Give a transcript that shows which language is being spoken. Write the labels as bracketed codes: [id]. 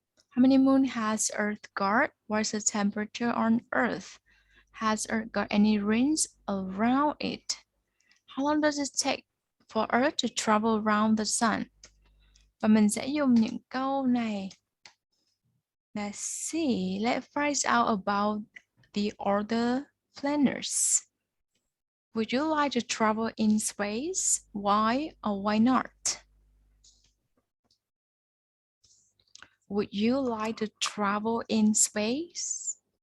[en] How many moons has Earth got? What's the temperature on Earth? Has Earth got any rings around it? How long does it take for Earth to travel around the sun? [vi] Và mình sẽ dùng những câu này. [en] Let's see. Let's find out about the other planets. Would you like to travel in space? Why or why not? Would you like to travel in space?